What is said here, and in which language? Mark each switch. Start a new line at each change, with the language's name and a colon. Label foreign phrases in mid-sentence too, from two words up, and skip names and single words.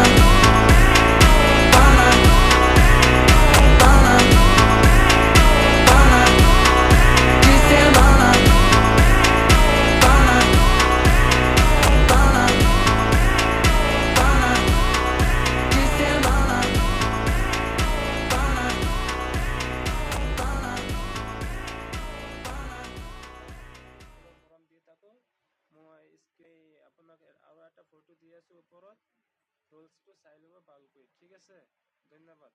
Assamese: Pana, pana, pana, de semana. Pana, pana, pana, de semana. মৰম দি থাকোঁ। মই আপোনাক আৰু এটা ফটো দি আছোঁ ওপৰত, ৰুলছটো চাই ল'ব ভালকৈ, ঠিক আছে? ধন্যবাদ।